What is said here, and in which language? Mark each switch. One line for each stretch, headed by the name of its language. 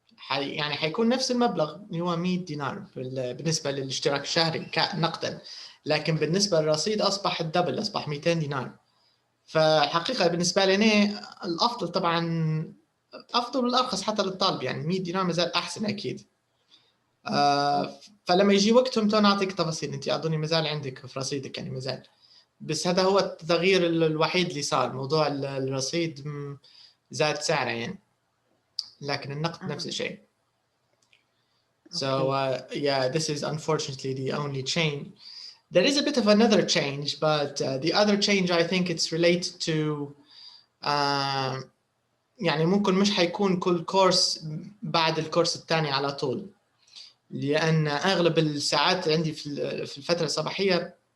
Arabic: يعني حيكون نفس المبلغ اللي هو 100 دينار بالنسبة للاشتراك الشهري نقدا لكن بالنسبة للرصيد أصبح الدبل أصبح 200 دينار فحقيقة بالنسبة لنا الأفضل طبعا أفضل والأرخص حتى للطالب يعني 100 دينار مازال أحسن أكيد فلما يجي وقتهم تو نعطيك تفاصيل أنت أظني مازال عندك في رصيدك يعني مازال بس هذا هو التغيير الوحيد اللي صار موضوع الرصيد زاد سعره يعني لكن النقد نفس الشيء.
English: So yeah, this is unfortunately the only change. There is a bit of another change, but the other change I think it's related to
Arabic: يعني ممكن مش حيكون كل كورس بعد الكورس الثاني على طول لأن أغلب الساعات عندي في الفترة الصباحية